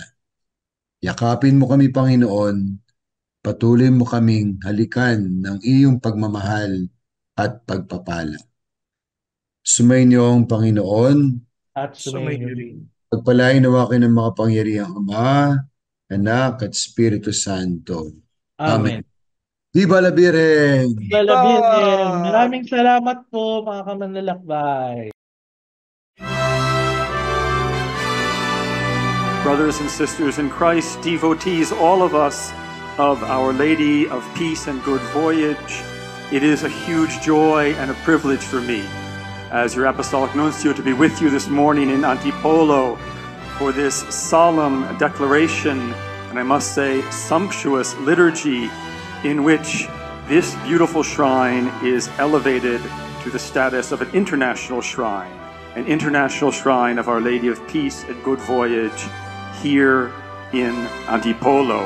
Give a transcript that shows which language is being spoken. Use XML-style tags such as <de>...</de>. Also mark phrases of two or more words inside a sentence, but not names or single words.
<tl>Yakapin mo kami, Panginoon, patuloy mo kaming halikan ng iyong pagmamahal at pagpapala. Sumainyo ang Panginoon, At sumainyo rin. pagpalain nawa kayo ng makapangyarihang Ama, Anak at Espiritu Santo. Amen. Amen.</tl> <es>Viva la Virgen! Viva la Virgen!</es> <tl>Maraming salamat po mga kamanlalakbay.</tl> <en>Brothers and sisters in Christ, devotees, all of us of Our Lady of Peace and Good Voyage, it is a huge joy and a privilege for me, as your Apostolic Nuncio, to be with you this morning in Antipolo for this solemn declaration, and I must say sumptuous liturgy, in which this beautiful shrine is elevated to the status of an international shrine of Our Lady of Peace and Good Voyage here in Antipolo.</en>